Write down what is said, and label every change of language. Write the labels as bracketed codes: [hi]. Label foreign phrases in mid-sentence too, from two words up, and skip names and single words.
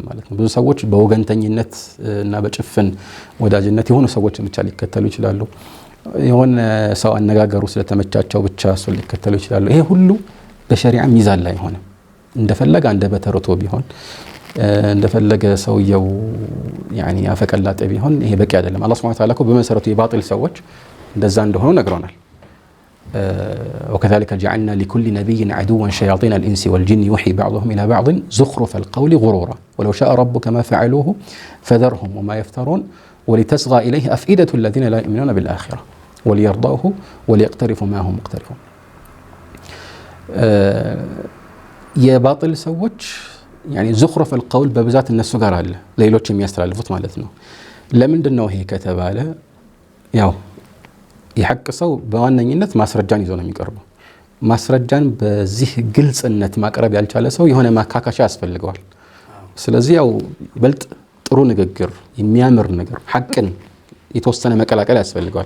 [am] ማለት ነው። ብዙ ሰዎች በወገንተኝነት እና በጭፍን ወዳጅነት የሆኑ ሰዎችን ብቻ ሊከተሉ ይችላሉ። የሆነ ሰው አነጋገሩ ስለተመቻቸው ብቻ እሱ ሊከተሉ ይችላሉ። ይሄ ሁሉ በሸሪዓ ሚዛን ላይ ሆነ እንደፈለገ አንደበተ ርቱዕ ቢሆን እንደፈለገ ሰውየው ያኒ አፈቀላጤ ቢሆን ይሄ በቂ አይደለም። አላህ [ar] سبحانه وتعالى [am] በመሰረቱ የባጢል ሰዎች እንደዛ እንደሆኑ ነግሮናል። [ar] وكذلك جعلنا لكل نبي عدوا شياطين الإنس والجن يوحي بعضهم إلى بعض زخرف القول غرورا ولو شاء ربك ما فعلوه فذرهم وما يفترون ولتصغى إليه أفئدة الذين لا يؤمنون بالآخرة وليرضوه وليقترفوا ما هم مقترفون. [am] የባጢል ሰዎች [ar] يعني زخرف القول [am] በብዛት እነሱ ጋር አለ ሌሎች የሚያስተላልፉት ማለት ነው። ለምንድነው ይሄ ከተባለ ያው የሐቅ ሰው በዋነኝነት ማስረጃን ይዞ ነው የሚቀርበው። ማስረጃን በዚህ ግልጽነት ማቅረብ ያልቻለ ሰው የሆነ ማካካሻ ያስፈልገዋል። ስለዚህ ያው በልጥ ጥሩ ንግግር የሚያምር ነገር ሐቅን የተወሰነ መቀላቀል ያስፈልገዋል።